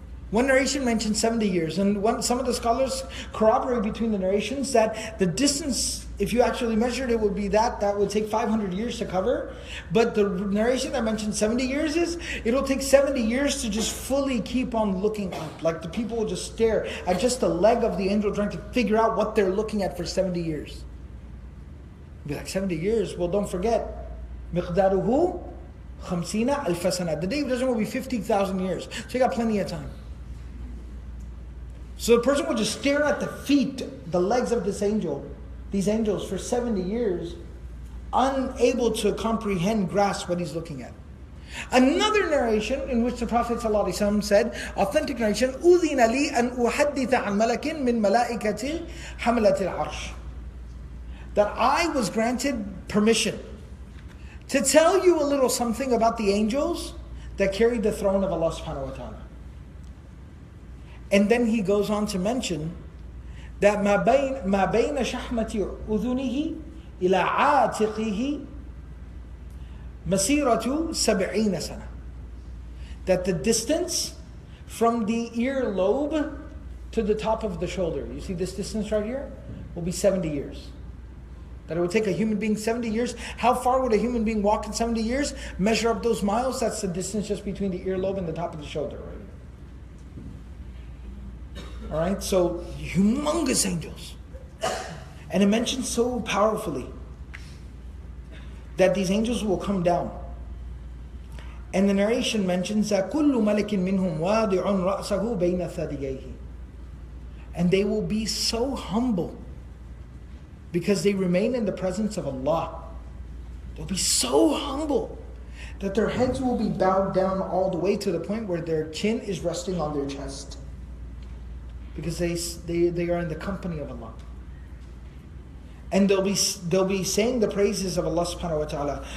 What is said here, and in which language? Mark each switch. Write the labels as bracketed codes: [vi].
[en] One narration mentions 70 years, and some of the scholars corroborate between the narrations that the distance, if you actually measured it, would be that would take 500 years to cover. But the narration that mentions 70 years is, it'll take 70 years to just fully keep on looking up. Like the people will just stare at just the leg of the angel trying to figure out what they're looking at for 70 years. Be like, 70 years? Well, don't forget, [ar] مِقْدَارُهُ خَمْسِينَ أَلْفَ سَنَةٍ. [en] The day of judgment will be 50,000 years. So you got plenty of time. So the person will just stare at the feet, the legs of these angels for 70 years, unable to comprehend, grasp what he's looking at. Another narration in which the Prophet ﷺ said, authentic narration, [ar] أُذِنَ لِي أَنْ أُحَدِّثَ عَنْ مَلَكٍ مِّن مَلَائِكَةِ حَمَلَةِ الْعَرْشِ. [en] That I was granted permission to tell you a little something about the angels that carry the throne of Allah subhanahu wa ta'ala. And then he goes on to mention that [ar] ما بين شحمة أذنه إلى عاتقه مسيرة 70 سنة. [en] That the distance from the earlobe to the top of the shoulder, you see this distance right here, will be 70 years. That it would take a human being 70 years. How far would a human being walk in 70 years? Measure up those miles, that's the distance just between the earlobe and the top of the shoulder, right? Alright, so humongous angels. And it mentions so powerfully that these angels will come down. And the narration mentions that [ar] كُلُّ مَلَكٍ مِّنْهُمْ وَاضِعٌ رَأْسَهُ بَيْنَ ثَدِيَيْهِ. [en] And they will be so humble because they remain in the presence of Allah. They'll be so humble that their heads will be bowed down all the way to the point where their chin is resting on their chest. Because they are in the company of Allah. And they'll be saying the praises of Allah subhanahu wa ta'ala.